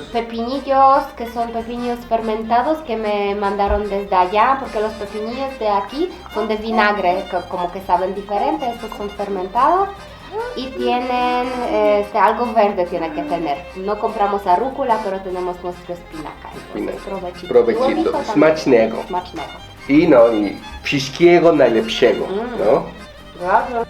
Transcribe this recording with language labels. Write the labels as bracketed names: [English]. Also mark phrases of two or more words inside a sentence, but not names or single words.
[Spanish] que son pepinillos fermentados que me mandaron desde allá, porque los pepinillos de aquí son de vinagre, como que saben diferente, estos son fermentados. Y tienen algo verde tiene que tener. No compramos arúcula, pero tenemos nuestro espinaca. Provechito. [Polish] Smacznego. Y wszystkiego najlepszego, [Spanish] ¿no? Gracias.